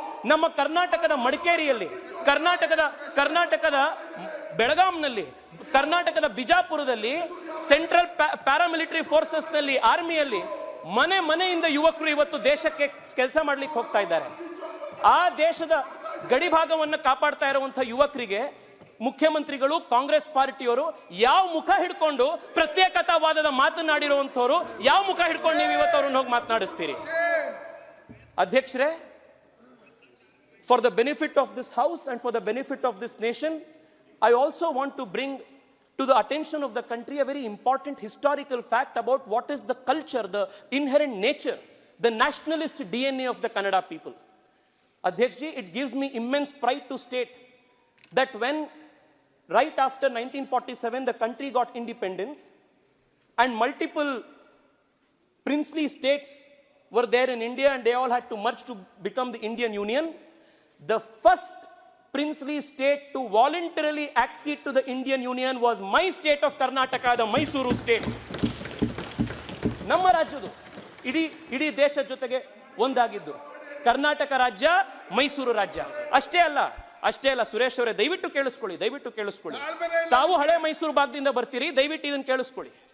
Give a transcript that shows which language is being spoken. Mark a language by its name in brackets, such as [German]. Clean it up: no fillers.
[Kannada] ನಮ್ಮ ಕರ್ನಾಟಕದ ಮಡಿಕೇರಿಯಲ್ಲಿ, ಕರ್ನಾಟಕದ ಬೆಳಗಾಂನಲ್ಲಿ, ಕರ್ನಾಟಕದ ಬಿಜಾಪುರದಲ್ಲಿ, ಸೆಂಟ್ರಲ್ ಪ್ಯಾರಾಮಿಲಿಟರಿ ಫೋರ್ಸಸ್ನಲ್ಲಿ, ಆರ್ಮಿಯಲ್ಲಿ ಮನೆಯಿಂದ ಯುವಕರು ಇವತ್ತು ದೇಶಕ್ಕೆ ಕೆಲಸ ಮಾಡ್ಲಿಕ್ಕೆ ಹೋಗ್ತಾ ಇದ್ದಾರೆ. ಆ ದೇಶದ ಗಡಿ ಭಾಗವನ್ನು ಕಾಪಾಡ್ತಾ ಇರುವಂಥ ಯುವಕರಿಗೆ ಮುಖ್ಯಮಂತ್ರಿಗಳು, ಕಾಂಗ್ರೆಸ್ ಪಾರ್ಟಿಯವರು ಯಾವ ಮುಖ ಹಿಡ್ಕೊಂಡು ಪ್ರತ್ಯೇಕತಾವಾದದ ಮಾತನಾಡಿರುವಂಥವ್ರು ಯಾವ ಮುಖ ಹಿಡ್ಕೊಂಡು ನೀವು ಇವತ್ತು ಅವ್ರನ್ನ ಹೋಗಿ ಮಾತನಾಡಿಸ್ತೀರಿ? [English] ಅಧ್ಯಕ್ಷರೇ, for the benefit of this house and for the benefit of this nation, I also want to bring to the attention of the country a very important historical fact about what is the culture, the inherent nature, the nationalist DNA of the Kannada people. Adhyakji, it gives me immense pride to state that when right after 1947 the country got independence and multiple princely states were there in India and they all had to merge to become the Indian Union, the first princely state to voluntarily accede to the Indian Union was my state of Karnataka, the Mysuru state. [Kannada] ನಮ್ಮ ರಾಜ್ಯದು ಇಡೀ ದೇಶದ ಜೊತೆಗೆ ಒಂದಾಗಿದ್ದು ಕರ್ನಾಟಕ ರಾಜ್ಯ, ಮೈಸೂರು ರಾಜ್ಯ. ಅಷ್ಟೇ ಅಲ್ಲ ಸುರೇಶ್ ಅವರೇ, ದಯವಿಟ್ಟು ಕೇಳಿಸ್ಕೊಳ್ಳಿ. ತಾವು ಹಳೆ ಮೈಸೂರು ಭಾಗದಿಂದ ಬರ್ತೀರಿ, ದಯವಿಟ್ಟು ಇದನ್ನು ಕೇಳಿಸ್ಕೊಳ್ಳಿ.